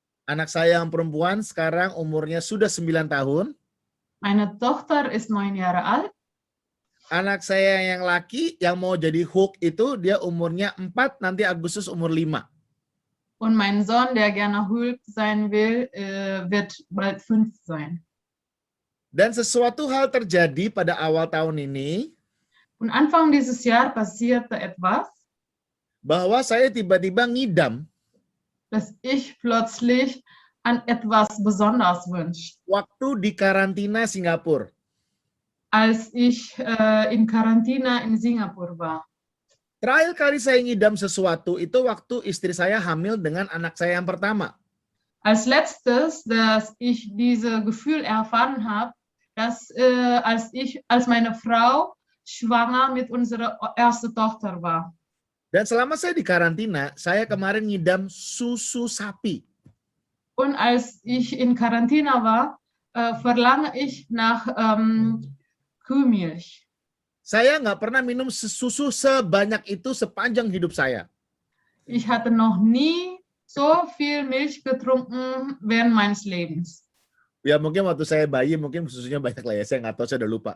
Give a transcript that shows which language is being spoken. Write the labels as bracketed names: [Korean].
[Indonesian] Anak saya yang perempuan sekarang umurnya sudah 9 tahun. [German] Meine Tochter ist 9 Jahre alt. [Indonesian] Anak saya yang laki yang mau jadi Hulk itu dia umurnya 4, nanti Agustus umur 5. [German] Und mein Sohn, der gerne Hulk sein will, wird bald 5 sein. [Indonesian] Dan sesuatu hal terjadi pada awal tahun ini [German] Und Anfang dieses Jahr passierte etwas, [Indonesian] bahwa saya tiba-tiba ngidam [German] dass ich plötzlich an etwas besonders wünschte. [Indonesian] waktu di karantina Singapura. [German] Als ich in Quarantäne in Singapur war. [Indonesian] Terakhir kali saya ngidam sesuatu itu waktu istri saya hamil dengan anak saya yang pertama. [German] Als letztes, dass ich diese Gefühl erfahren habe, dass als meine Frau schwanger mit unserer ersten Tochter war. [Indonesian] Dan selama saya di karantina, saya kemarin ngidam susu sapi. [German] Und als ich in Quarantäne war, verlange ich nach Kuhmilch. [Indonesian] Saya nggak pernah minum susu sebanyak itu sepanjang hidup saya. [German] Ich hatte noch nie so viel Milch getrunken während meines Lebens. [Indonesian] Ya mungkin waktu saya bayi mungkin susunya banyak lah ya, saya nggak tahu, saya udah lupa.